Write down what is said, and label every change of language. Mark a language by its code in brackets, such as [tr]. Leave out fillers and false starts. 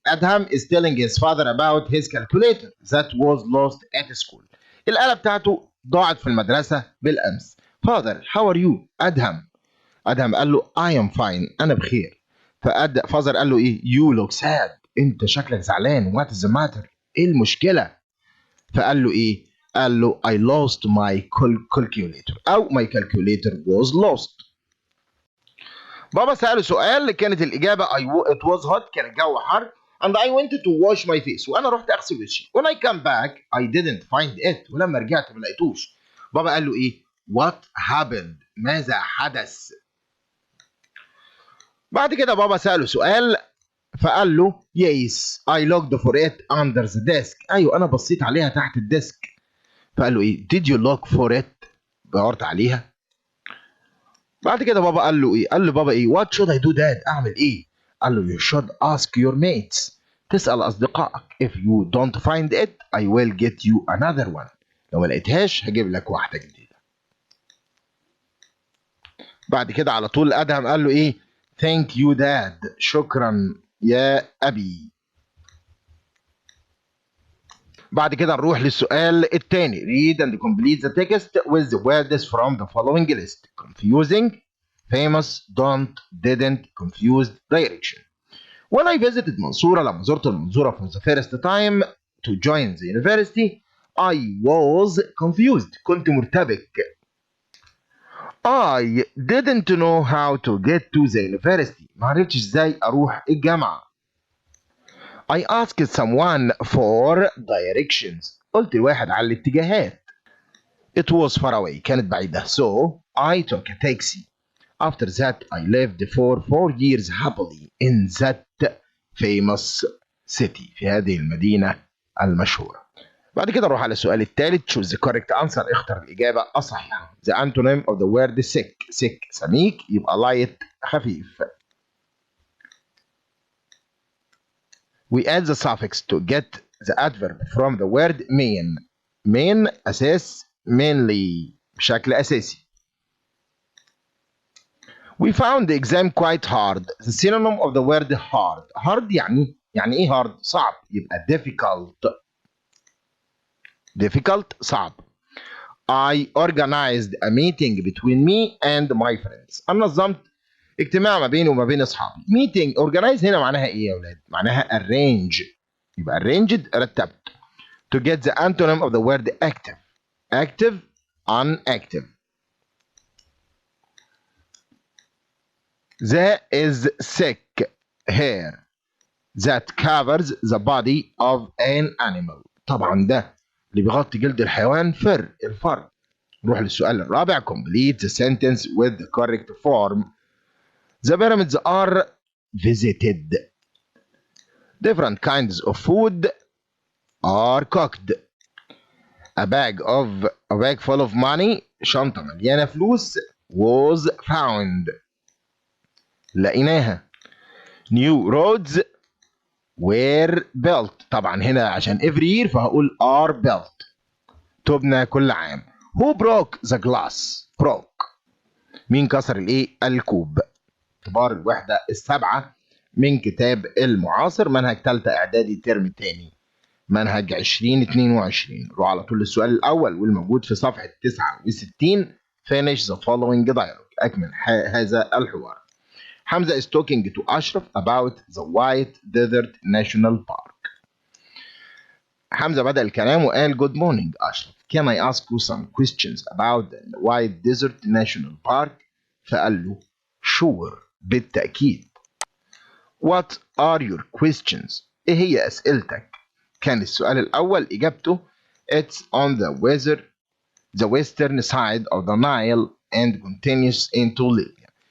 [en] Adam is telling his father about his calculator that was lost at school. [ar] الآلة بتاعته ضاعت في المدرسة بالأمس. [en] Father, how are you? [ar] أدهم قال له [en] I am fine. [ar] أنا بخير. [en] father [ar] قال له إيه؟ [en] You look sad. [ar] أنت شكلك زعلان. [en] What is the matter? [ar] إيه المشكلة؟ فقال له إيه؟ قال له [en] I lost my calculator [ar] أو [en] my calculator was lost. [ar] بابا سأله سؤال كانت الإجابة [en] it was hot [ar] كان الجو حر [en] and I went to wash my face [ar] وأنا رحت أغسل وشي. [en] When I come back I didn't find it [ar] ولما رجعت ما لقيتوش. بابا قال له إيه؟ [en] what happened. [ar] ماذا حدث. بعد كده بابا سأله سؤال فقال له [en] yes I looked for it under the desk. [ar] ايوه انا بصيت عليها تحت الديسك. فقال له ايه [en] did you look for it. [ar] دورت عليها. بعد كده بابا قال له ايه؟ قال له بابا ايه [en] what should I do dad. [ar] اعمل ايه؟ قال له [en] you should ask your mates. [ar] تسأل اصدقائك. [en] if you don't find it I will get you another one. [ar] لو ما لقيتهاش هجيب لك واحدة جديدة. بعد كده على طول ادهم قال له ايه [en] thank you dad. [ar] شكرا يا ابي. بعد كده نروح للسؤال الثاني. [en] read and complete the text with the words from the following list. confusing, famous, don't, didn't, confused, direction. When I visited Mansoura [ar] لما زرت المنصورة [en] for the first time to join the university I was confused. [ar] كنت مرتبك. [en] I didn't know how to get to the university. [ar] ما عرفتش ازاي اروح الجامعة. [en] I asked someone for directions. [ar] قلت لواحد على الاتجاهات. [en] It was far away. [ar] كانت بعيدة. [en] So I took a taxi. After that I lived for 4 years happily in that famous city. [ar] في هذه المدينة المشهورة. بعد كده نروح على السؤال الثالث. [en] choose the correct answer. [ar] اختر الإجابة الصحيحة. [en] The antonym of the word sick. [ar] sick سميك يبقى light خفيف. [en] We add the suffix to get the adverb from the word main. [ar] main أساس mainly بشكل أساسي. [en] We found the exam quite hard. The synonym of the word hard. [ar] hard يعني إيه hard؟ صعب. يبقى difficult. difficult صعب. [en] I organized a meeting between me and my friends. [ar] أنا نظمت اجتماع ما بيني وما بين أصحابي. meeting organize هنا معناها إيه يا أولاد؟ معناها arrange. يبقى arranged رتبت. [en] To get the antonym of the word active. active unactive. There is thick hair that covers the body of an animal. [ar] طبعا ده اللي بيغطي جلد الحيوان الفر. نروح للسؤال الرابع. [en] complete the sentence with the correct form. The pyramids are visited. Different kinds of food are cooked. A bag full of money. [ar] شنطة مليانة فلوس [en] was found. [ar] لقيناها. [en] New roads were built. [ar] طبعا هنا عشان [en] every year [ar] فهقول [en] are built. [ar] تبنى كل عام. [en] Who broke the glass? broke. [ar] مين كسر الكوب. اختبار الوحدة السابعة من كتاب المعاصر منهج ثالثة اعدادي الترم الثاني منهج 2022. روح على طول للسؤال الأول والموجود في صفحة 69. [en] finish the following dialogue. [ar] أكمل هذا الحوار. [en] Hamza is talking to Ashraf about the White Desert National Park. [ar] حمزة بدأ الكلام وقال [en] good morning [ar] أشرف. [en] Can I ask you some questions about the White Desert National Park؟ [ar] فقال له [en] sure [ar] بالتأكيد. [en] What are your questions؟ [ar] إيه هي أسئلتك؟ كان السؤال الأول إجابته [en] it's on the western side of the Nile and continues into Libya.